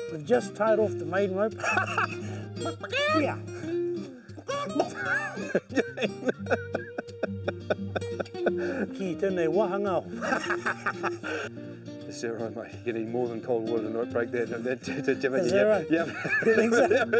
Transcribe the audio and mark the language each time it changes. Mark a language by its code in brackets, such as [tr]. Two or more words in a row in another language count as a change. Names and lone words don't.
[en] just tied off the main rope. Yeah. [mi] Ki tēnei wahanga. [en] Is that right, mate? You need more than cold water to not break that. Is that right? Yep. You think so?